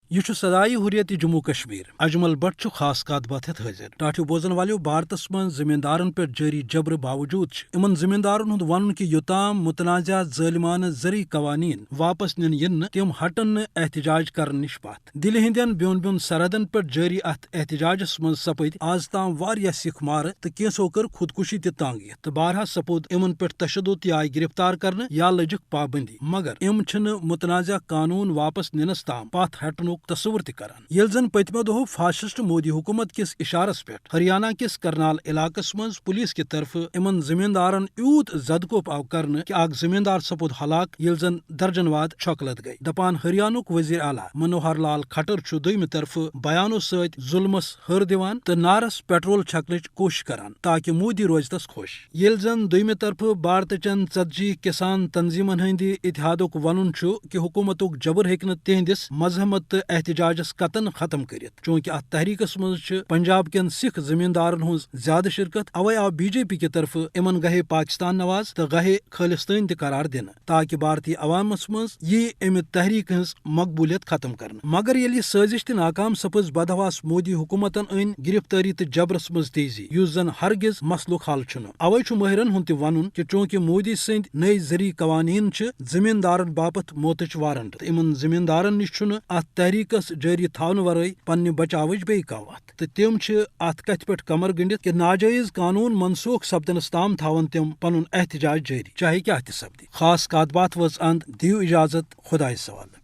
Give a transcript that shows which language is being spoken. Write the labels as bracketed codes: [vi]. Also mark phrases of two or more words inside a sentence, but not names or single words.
[ks] یہ صدائی حریت جموں کشمیر اجمل بٹ خاص کات بات حاضر ٹاٹو بوزن والو بھارتس من زمیندارن پہ جاری جبر باوجود ان زمیندارن ہند ون کہ یوتام متنازع ظالمانہ زرعی قوانین واپس نن تم ہٹن احتجاج کرنے نش پات دل ہندین بیون بیون سرحدن پہ جاری ات احتجاجس من سپد آز تام واریاہ سکھ مار تو کینسو کر خودکشی تانگیت تو بارہا سپود امن پہ تشدد تہ آئی گرفتار کرنے یا لجک پابندی مگر ام متنازع قانون واپس ننس تام پات ہٹنک تصور تران یل زن پتمو دہو فاشسٹ مودی حکومت کس اشارس پہ ہریانہ کس کرنال علاقس مز پولیس [ur] کی طرف [ks] امن زمیندارن یوت زدکوپ آو کرنے کہ اخ زمیندار سپود ہلاک یل زن درجن واد چھکلت گئی دپان ہریانک وزیر اعلیٰ منوہر لال کھٹر دویمہ طرف بیانو ست ظلمس ہر دیوان تو نارس پیٹرول چھکنچ کوشش کران تاکہ مودی روز تس خوش یل زن دویمہ طرف بھارت چن 40 کسان تنظیمن ہند اتحادک ون کہ حکومتک جبر ہیکہ تہندس مذہمت احتجاجس قطن ختم کرت چونکہ ات تحریکس مز پنجاب کن سکھ زمیندارن ہز زیادہ شرکت اوے آو بی جے پی [ur] کی طرف [ks] امن گہے پاکستان نواز تو گہے خالستان تہ قرار دن تاکہ بھارتی عوامس مز یہ امہ تحریک ہز مقبولیت ختم کرنے مگر یل یہ سازش تہ ناکام سپز بدہواس مودی حکومتن ان گرفتاری تہ جبرس مز تیزی اس زن ہرگز مسلک حل چھ اوے ماہرن ہند تہ ون کہ چونکہ مودی سند نئی زرعی قوانین زمیندارن باپت موتچ وارنٹ تو امن زمیندارن نش ات تحریکس جاری تھون ورائے پنہ بچاوچ بی وت تو تم ات کت پہ کمر گنڈت کہ ناجائز قانون منسوخ سپدنس تام تھون تم پن احتجاج جاری چاہے کیا تہ سپدی خاص کات بات وز اند دیو اجازت خدائے سوال